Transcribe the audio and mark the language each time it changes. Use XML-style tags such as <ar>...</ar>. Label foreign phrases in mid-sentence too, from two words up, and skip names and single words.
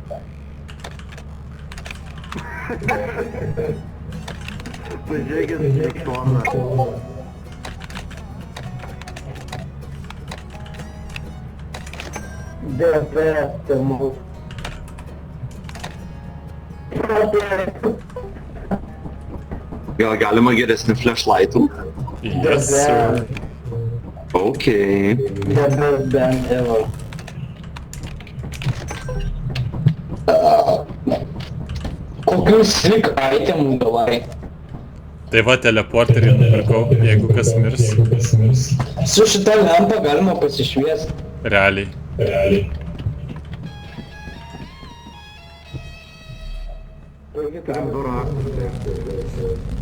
<lt>Pažiūrėkit, kiek tona. Deblasta multas. Gal galima geresnių flashlightų?</lt> <en>Yes, sir. Okay. The best band ever.</en> <lt>Kokius slik itemų gavai? Tai va, teleporterį nupirkau, jeigu kas mirs. Su šita lempa galima pasišviesti. Realiai. Turim du raktus.</lt>